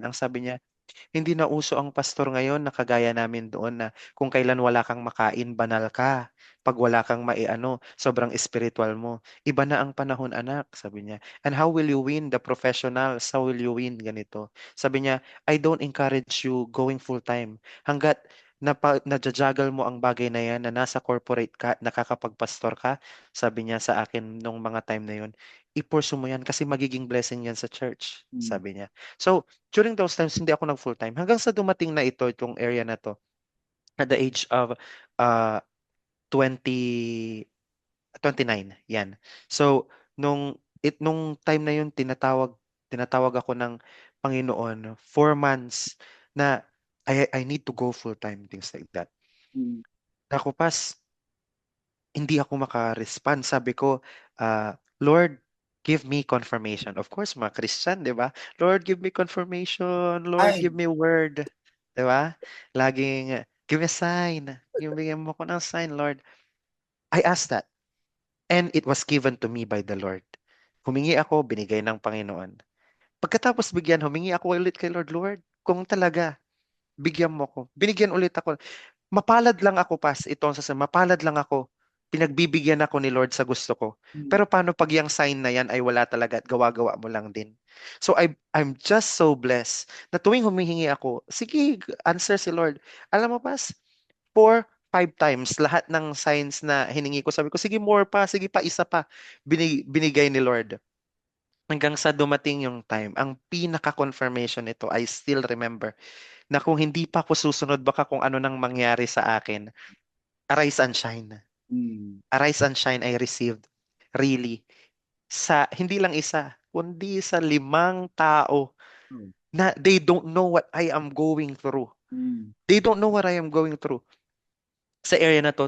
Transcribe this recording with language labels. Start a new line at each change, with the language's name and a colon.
Filipino: Ang sabi niya, hindi na uso ang pastor ngayon na kagaya namin doon na kung kailan wala kang makain, banal ka. Pag wala kang maiano, sobrang spiritual mo. Iba na ang panahon, anak, sabi niya.
English: And how will you win the professionals? How will you win ganito?
Filipino: Sabi niya,
English: I don't encourage you going full time.
Filipino: Hanggat nadjajagal mo ang bagay na yan, na nasa corporate ka, nakakapagpastor ka, sabi niya sa akin nung mga time na yun, i-pursue mo yan kasi magiging blessing yan sa church, Mm. sabi niya. So, during those times, hindi ako nag full-time. Hanggang sa dumating na itong area na to,
English: at the age of
Filipino: uh, 20, 29, yan. So, nung time na yun, tinatawag ako ng Panginoon, 4 months na
English: I need to go full-time, things like that. Mm.
Filipino: Ako pas, hindi ako maka-respond. Sabi ko,
English: Lord, give me confirmation. Of course,
Filipino: mga Christian, di ba?
English: Lord, give me confirmation. Lord, Ay. give me word.
Filipino: Di ba? Laging,
English: give me a sign.
Filipino: Bigyan mo ko ng sign, Lord.
English: I asked that. And it was given to me by the Lord.
Filipino: Humingi ako, binigay ng Panginoon. Pagkatapos bigyan, humingi ako ulit kay Lord, Lord, kung talaga, bigyan mo ko. Binigyan ulit ako. Mapalad lang ako, Pas, ito ang sasabihin, mapalad lang ako. Pinagbibigyan ako ni Lord sa gusto ko. Mm. Pero paano pag yung sign na yan ay wala talaga at gawa-gawa mo lang din?
English: So I'm just so blessed
Filipino: na tuwing humihingi ako, sige, answer si Lord. Alam mo, Pas, 4, 5 times lahat ng signs na hiningi ko, sabi ko, sige, more pa, sige pa, isa pa. Binigay ni Lord. Hanggang sa dumating yung time, ang pinaka-confirmation nito,
English: I still remember,
Filipino: na kung hindi pa ako susunod, baka kung ano nang mangyari sa akin.
English: Arise and shine. Mm. Arise and shine I received. Really.
Filipino: Sa, hindi lang isa, kundi sa 5 tao Oh.
English: na they don't know what I am going through. Mm. They don't know what I am going through
Filipino: sa area na to.